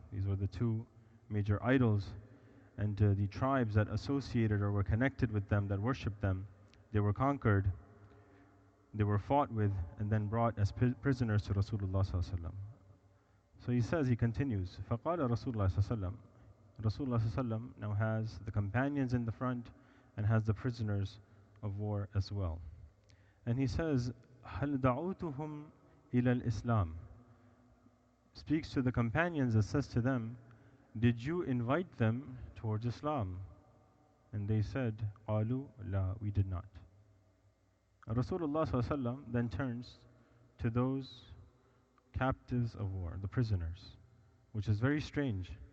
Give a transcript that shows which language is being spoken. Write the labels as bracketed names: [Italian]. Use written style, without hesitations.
[English] These were the two major idols, and the tribes that associated or were connected with them, that worshipped them, they were conquered, they were fought with, and then brought as prisoners to Rasulullah sallallahu alaihi wasallam. So he says, he continues, فَقَالَ Rasulullah sallallahu alaihi wasallam. Rasulullah sallallahu alaihi wasallam now has the companions in the front and has the prisoners of war as well. And he says, [Arabic] هَلْ دَعُوتُهُمْ إِلَى الْإِسْلَامِ. [English] Speaks to the companions and says to them, did you invite them towards Islam? And they said, [Arabic] قَالُوا لَا, [English] we did not. Rasulullah sallallahu alaihi wasallam then turns to those captives of war, the prisoners, which is very strange.